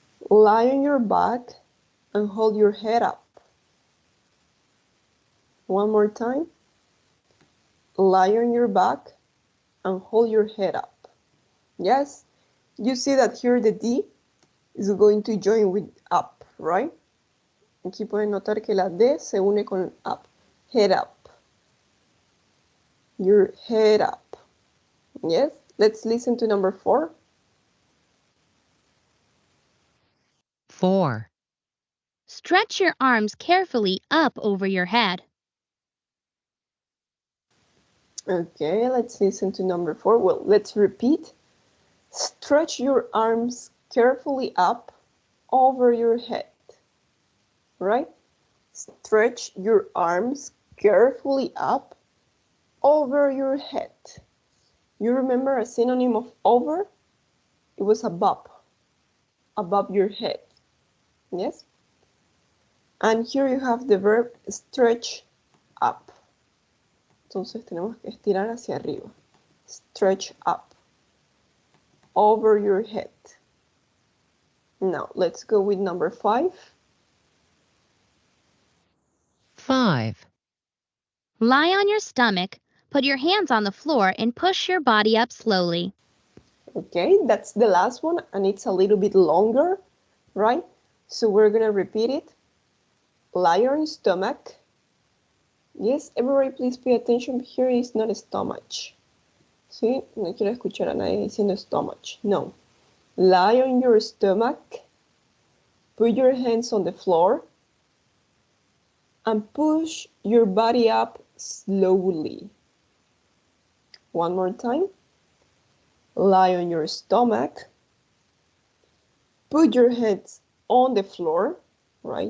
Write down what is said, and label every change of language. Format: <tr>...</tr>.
<en>Lie on your back and hold your head up. One more time. Lie on your back and hold your head up. Yes, you see that here the D is going to join with up, right?</en> <es>Aquí pueden notar que la D se une con up.</es> <en>Head up. Your head up. Yes, let's listen to number 4. 4, Stretch your arms carefully up over your head. Okay, let's listen to number 4. Well, let's repeat. Stretch your arms carefully up over your head. Right? Stretch your arms carefully up over your head. You remember a synonym of over? It was above your head. Yes? And here you have the verb stretch up.</en> <es>Entonces tenemos que estirar hacia arriba.</es> <en>Stretch up over your head. Now, let's go with number 5. 5, Lie on your stomach, put your hands on the floor and push your body up slowly. Okay, that's the last one, and it's a little bit longer, right? So we're gonna repeat it. Lie on your stomach. Yes, everybody please pay attention. Here is not a stomach. ¿Sí?</en> <es>No quiero escuchar a nadie diciendo stomach.</es> <en>No. Lie on your stomach. Put your hands on the floor. And push your body up slowly. One more time. Lie on your stomach. Put your hands on the floor, right?</en>